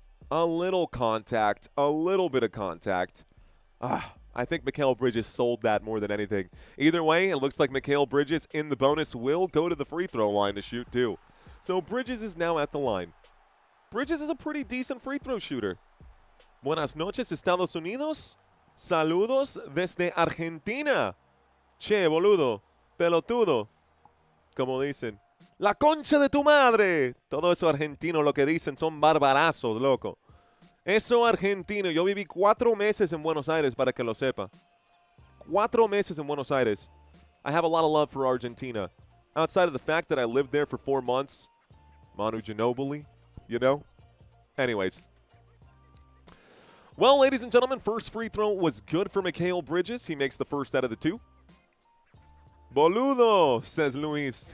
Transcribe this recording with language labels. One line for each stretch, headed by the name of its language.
English: A little contact. A little bit of contact. I think Mikal Bridges sold that more than anything. Either way, it looks like Mikal Bridges in the bonus will go to the free throw line to shoot too. So Bridges is now at the line. Bridges is a pretty decent free throw shooter.
Spanish: Buenas noches, Estados Unidos. Saludos desde Argentina. Che, boludo. Pelotudo. Como dicen. La concha de tu madre. Todo eso argentino lo que dicen son barbarazos, loco. Eso argentino. Yo viví 4 meses en Buenos Aires, para que lo sepa. 4 meses en Buenos Aires.
English: I have a lot of love for Argentina. Outside of the fact that I lived there for 4 months. Manu Ginobili, you know? Anyways. Well, ladies and gentlemen, first free throw was good for Mikal Bridges. He makes the first out of the 2. Boludo, says Luis.